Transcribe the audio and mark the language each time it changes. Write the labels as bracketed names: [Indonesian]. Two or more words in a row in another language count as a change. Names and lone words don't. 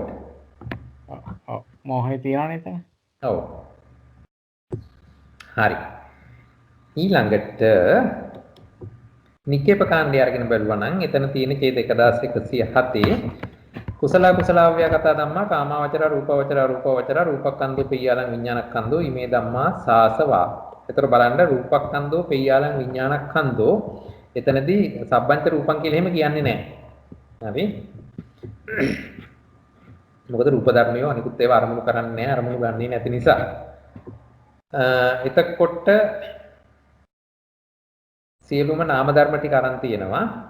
[Sinhala] ඔව් මෝහය තියෙනවනේ එතන. ඔව්. හරි. ඊළඟට නිකේප කාණ්ඩය අරගෙන බලුවා නම් එතන තියෙන ඡේද 1107 [Pali] කුසල කුසලාව්‍ය කතා ධම්මා කාමාවචර රූපවචර රූපවචර රූපකන්දෝ පියාලං විඥානකන්දෝ ඉමේ ධම්මා සාසවා. [Sinhala] ඒතර බලන්න [Pali] රූපකන්දෝ පියාලං විඥානකන්දෝ [Sinhala] එතනදී [Pali] සබ්බංච රූපං [Sinhala] කියලා එහෙම කියන්නේ නැහැ. හරි. මොකද රූප ධර්මියෝ අනිකුත් ඒවා අරමුණු කරන්නේ නැහැ, අරමුණු ගන්නේ නැති නිසා. එතකොට සියලුම නාම ධර්ම ටික අරන් තියෙනවා.